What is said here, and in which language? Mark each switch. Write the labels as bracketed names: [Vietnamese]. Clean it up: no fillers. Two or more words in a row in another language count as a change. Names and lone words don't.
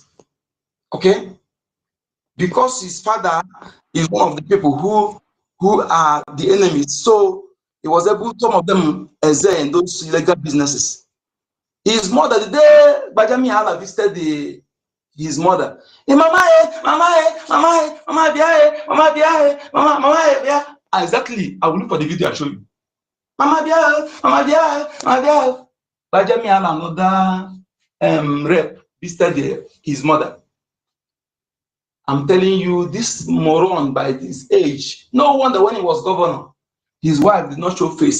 [English] Okay? Because his father is one of the people who are the enemies. So he was able, some of them excel in those illegal businesses. His mother, the day Bajami Hala visited his mother, hey, Mama, Mama, Mama, Mama, Bia, Mama, Bia, Mama, Mama, Bia. Exactly. I will look for the video and show you. Mama, Bia, Mama, Bia, Mama, Bia. Bajami Hala, another rep, visited his mother. I'm telling you, this moron by this age, no wonder when he was governor, his wife did not show face.